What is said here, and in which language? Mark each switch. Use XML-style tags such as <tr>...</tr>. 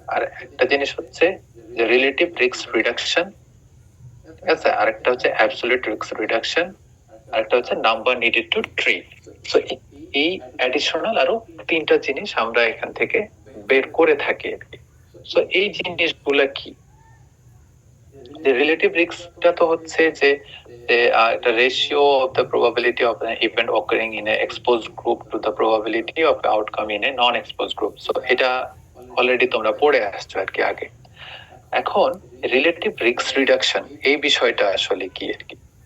<bn>আর একটা জিনিস হচ্ছে যে রিলেটিভ রিস্ক রিডাকশন, ঠিক আছে, আরেকটা হচ্ছে অ্যাবসলিউট রিস্ক রিডাকশন, আরেকটা হচ্ছে number needed to treat. So এই অ্যাডিশনাল আরো 3টা জিনিস আমরা এখান থেকে বের করে থাকি আর কি। সো এই জিনিসগুলা কি? যে রিলেটিভ রিস্কটা তো হচ্ছে যে একটা</bn> <en>Ratio of the probability অফ an event occurring in a exposed group to the probability of outcome in a non-exposed group.</en> <bn>So এটা অলরেডি তোমরা পড়ে আসছো আর কি আগে। এখন রিলেটিভ রিস্ক রিডাকশন এই বিষয়টা আসলে কি আর কি?</bn>